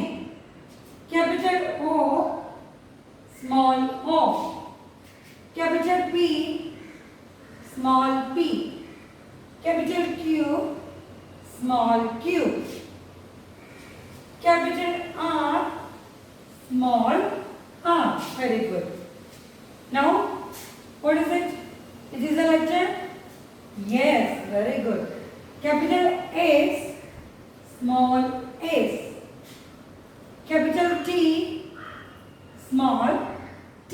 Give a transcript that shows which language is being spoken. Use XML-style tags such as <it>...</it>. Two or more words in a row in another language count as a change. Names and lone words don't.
<en>Capital O, small o. Capital P, small p. small q. Capital R, small r. Very good. Now, what is it? It is a letter? Yes, very good. Capital S, small s. Capital T, small t.</en>